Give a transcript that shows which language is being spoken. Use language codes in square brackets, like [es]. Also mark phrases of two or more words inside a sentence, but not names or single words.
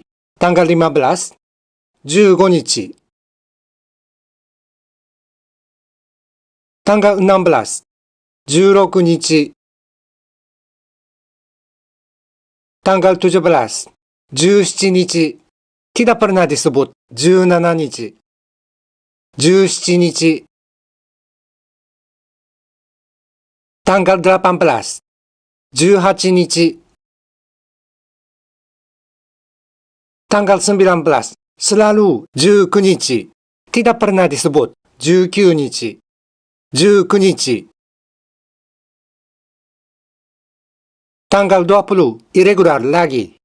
[id] Tanggal 15, 15 日. Tanggal 16, 16 日. Tanggal 17, 17 日. Tidak pernah disebut 17 日. 17 日. Tanggal 18, 18 日. Tanggal 19, selalu 19 日. Tidak pernah disebut 19 日. 19 日. Tanggal 20, irregular lagi.